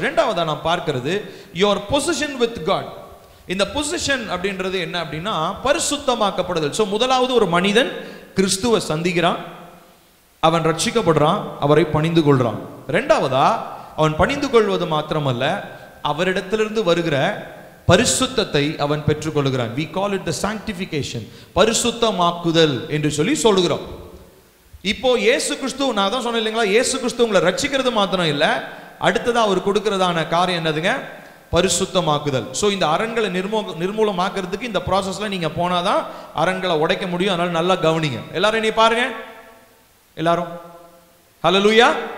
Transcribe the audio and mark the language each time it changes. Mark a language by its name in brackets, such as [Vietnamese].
[Tamil] ரெண்டாவதா நாம் பார்க்கிறது [English] Your position with God. [Tamil] இந்த பொசிஷன் அப்படின்றது என்ன அப்படின்னா பரிசுத்தமாக்கப்படுதல். ஸோ முதலாவது ஒரு மனிதன் கிறிஸ்துவை சந்திக்கிறான், அவன் ரட்சிக்கப்படுறான், அவரை பணிந்து கொள்றான். ரெண்டாவதா அவன் பணிந்து கொள்வது மாத்திரமல்ல, அவரிடத்திலிருந்து வருகிற பரிசுத்தத்தை அவன் பெற்றுக்கொள்கிறான். [English] we call it the sanctification, [Tamil] பரிசுத்தமாக்குதல் என்று சொல்லி சொல்லுகிறோம். இப்போ இயேசு கிறிஸ்து, நான் தான் சொன்னேன் இல்லைங்களா, இயேசு கிறிஸ்து உங்களை ரட்சிக்கிறது மாத்திரம் இல்ல, அடுத்ததா அவர் கொடுக்கிறதான காரியம் என்னதுங்க, பரிசுத்தமாக்குதல். ஸோ இந்த அரண்களை நிர்மூலமாக்குறதுக்கு இந்த ப்ராசஸ்ல நீங்க போனாதான் அரண்களை உடைக்க முடியும். அதனால நல்லா கவனிங்க. எல்லாரும் என்னை பாருங்க, எல்லாரும் ஹல்லேலூயா.